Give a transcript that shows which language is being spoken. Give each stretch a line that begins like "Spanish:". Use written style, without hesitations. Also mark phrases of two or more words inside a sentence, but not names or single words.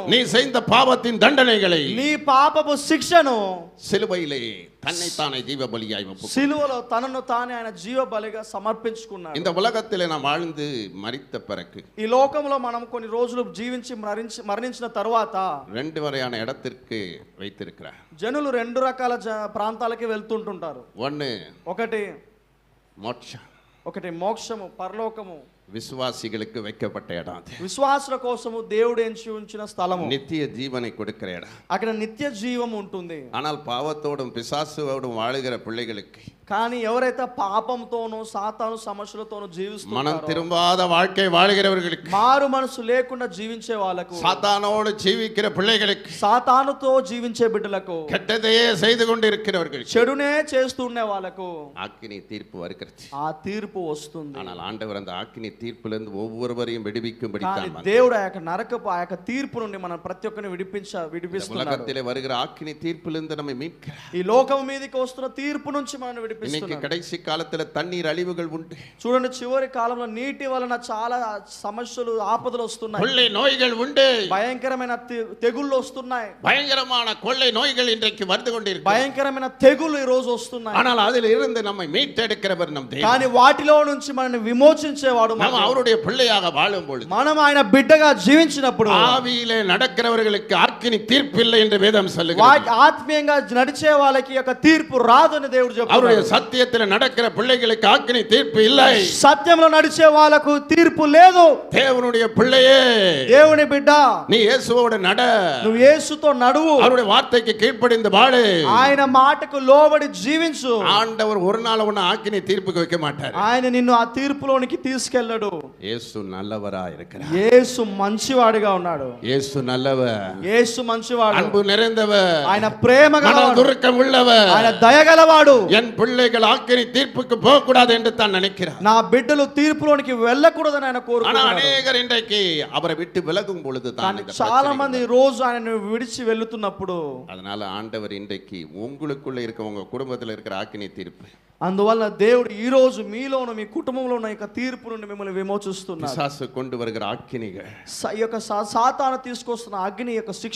Tamil: நீ செய்த பாவத்தின் தண்டனைகளை,
Telugu: నీ పాపపు శిక్షను
Tamil: சிலுவையிலே தன்னைத்தானே ஜீவ பலியாய்
Telugu: సిలువలో తనను తానే ఆయన జీవ బలిగా సమర్పించుకున్నాడు.
Tamil: இந்த உலகத்திலே நாம் வாழ்ந்து மரித்த பிறகு,
Telugu: ఈ లోకంలో మనం కొన్ని రోజులు జీవించి మరణించిన తరువాత
Tamil: ரெண்டு வரையான இடத்திற்கு வைத்திருக்கிறார்.
Telugu: జనులు రెండు రకాల ప్రాంతాలకి వెళ్తుంటుంటారు. ఒకటి
Tamil: மோட்சம்,
Telugu: ఒకటి మోక్షము, పరలోకము.
Tamil: விசுவாசிகளுக்கு வைக்கப்பட்ட இடம் அது.
Telugu: విశ్వాసుల కోసము దేవుడు ఎంచి ఉంచిన స్థలము.
Tamil: நித்திய ஜீவனை கொடுக்கிற இடம்.
Telugu: అక్కడ నిత్య జీవం ఉంటుంది.
Tamil: ஆனால் பாவத்தோடும் பிசாசுவோடும் வாழுகிற பிள்ளைகளுக்கு,
Telugu: కానీ ఎవరైతే పాపంతోనూ సాతాను సమస్యలతోనూ జీవిస్తున్నారో,
Tamil: மனம் திரும்பாத வாழ்க்கை வாழ்கிறவர்களுக்கு,
Telugu: మారు మనసు లేకుండా జీవించే వాళ్ళకు,
Tamil: சாத்தானோடு ஜீவிக்கிற பிள்ளைகளுக்கு,
Telugu: సాతానుతో జీవించే బిడ్డలకు,
Tamil: கெட்டதையே செய்து கொண்டிருக்கிறவர்களுக்கு,
Telugu: చెడునే చేస్తుండే వాళ్ళకు
Tamil: ஆக்கினி தீர்ப்பு வருகிறது.
Telugu: ఆ తీర్పు వస్తుంది.
Tamil: ஆனால் ஆண்டவர் அந்த ஆக்கினி தீர்ப்பிலிருந்து ஒவ்வொருவரையும் விடுவிக்கும்படி
Telugu: కానీ దేవుడు ఆ యొక్క నరకపు ఆ యొక్క తీర్పు నుండి మనం ప్రతి ఒక్కరిని విడిపిస్తున్నాడు.
Tamil: உலகத்திலே வருகிற ஆக்கினி தீர்ப்பிலிருந்து நம்மை மீட்கிறார்.
Telugu: ఈ లోకం మీదకి వస్తున్న తీర్పు నుంచి మనం
Tamil: இன்னைக்கு
Telugu: విడిపిస్తున్నాడు.
Tamil: கடைசி காலத்துல தண்ணீர் அழிவுகள் உண்டு.
Telugu: చూడండి, చివరి కాలంలో నీటి వలన చాలా సమస్యలు, ఆపదలు వస్తున్నాయి.
Tamil: கொள்ளை நோய்கள் உண்டு.
Telugu: భయంకరమైన తెగుళ్ళు వస్తున్నాయి.
Tamil: பயங்கரமான கொள்ளை நோய்கள் இன்றைக்கு வந்து கொண்டிருக்கிறது.
Telugu: భయంకరమైన తెగుళ్ళు ఈ రోజు వస్తున్నాయి.
Tamil: ஆனால் அதில் இருந்து நம்மை மீட்டெடுக்கிறவர் நம் தேவன்.
Telugu: కానీ వాటిలో నుంచి మనల్ని విమోచించేవాడు
Tamil: நாம் அவருடைய பிள்ளையாக வாழும் பொழுது,
Telugu: మనం ఆయన బిడ్డగా జీవించినప్పుడు,
Tamil: ஆவியிலே நடக்கிறவர்களுக்கு ஆக்கினி தீர்ப்பு இல்லை என்று வேதம் சொல்லுகிறது.
Telugu: ఆత్మీయంగా నడిచే వాళ్ళకి యొక్క తీర్పు రాదని దేవుడు చెప్తున్నాడు.
Tamil: அவருடைய சத்தியத்தில் நடக்கிற பிள்ளைகளுக்கு ஆக்கினி தீர்ப்பு இல்லை.
Telugu: సత్యంలో నడిచే వాళ్ళకు తీర్పు లేదు.
Tamil: தேவனுடைய பிள்ளையே,
Telugu: దేవుని బిడ్డ,
Tamil: நீ இயேசுவோடு நட,
Telugu: నువ్వు యేసుతో నడువు,
Tamil: அவருடைய வார்த்தைக்கு கீழ்ப்படிந்து வாழு,
Telugu: ఆయన మాటకు లోబడి జీవించు.
Tamil: ஆண்டவர் ஒரு நாள் உன்னை ஆக்கினி தீர்ப்புக்கு வைக்க மாட்டார்.
Telugu: ఆయన నిన్ను ఆ తీర్పులోనికి తీసుకెళ్ళడు.
Tamil: இயேசு நல்லவரா இருக்கிறார்.
Telugu: యేసు మంచివాడిగా ఉన్నాడు.
Tamil: இயேசு நல்லவர்,
Telugu: యేసు మంచివాడు,
Tamil: அன்பு நிறைந்தவர்,
Telugu: ఆయన ప్రేమ గలవాడు,
Tamil: துருக்கம் உள்ளவர்,
Telugu: ఆయన దయగలవాడు.
Tamil: என் பிள்ளைகள் ஆக்கினி தீர்ப்புக்கு போக கூடாது என்று தான் நினைக்கிறார்.
Telugu: నా బిడ్డలు తీర్పులోనికి వెళ్ళకూడదని ఆయన
Tamil: ஆனா
Telugu: కోరుకుంటున్నాడు.
Tamil: அநேகர் இன்றைக்கு அவரை விட்டு விலகும் பொழுது தான்
Telugu: కానీ చాలా మంది రోజు ఆయన విడిచి వెళ్తున్నప్పుడు,
Tamil: அதனால ஆண்டவர் இன்றைக்கு உங்களுக்குள்ள இருக்க, உங்க குடும்பத்தில் இருக்கிற ஆக்கினி தீர்ப்பு,
Telugu: అందువల్ల దేవుడు ఈ రోజు మీలోను మీ కుటుంబంలో ఉన్న యొక్క తీర్పు నుండి మిమ్మల్ని విమోచిస్తున్నారు.
Tamil: பிசாசு கொண்டு வருகிற அக்கினிகள்,
Telugu: ఈ యొక్క సాతాను తీసుకొస్తున్న అగ్ని యొక్క శిక్ష,